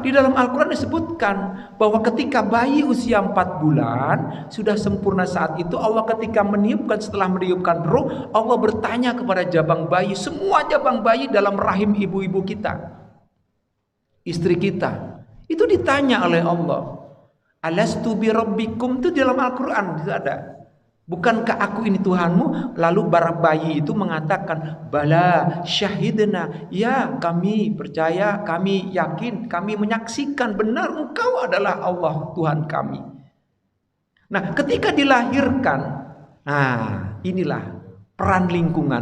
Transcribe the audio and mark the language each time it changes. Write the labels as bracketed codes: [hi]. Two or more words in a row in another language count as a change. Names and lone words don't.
[id] Di dalam Al-Quran disebutkan bahwa ketika bayi usia 4 bulan sudah sempurna, saat itu Allah ketika setelah meniupkan ruh, Allah bertanya kepada jabang bayi, semua jabang bayi dalam rahim ibu-ibu kita, istri kita, itu ditanya oleh Allah, [ar] ألست بربكم, [id] itu dalam Al-Quran itu ada. Bukankah aku ini Tuhanmu? Lalu bayi itu mengatakan, [ar] بلى شهدنا, [id] ya kami percaya, kami yakin, kami menyaksikan benar engkau adalah Allah Tuhan kami. Nah, ketika dilahirkan, nah inilah peran lingkungan.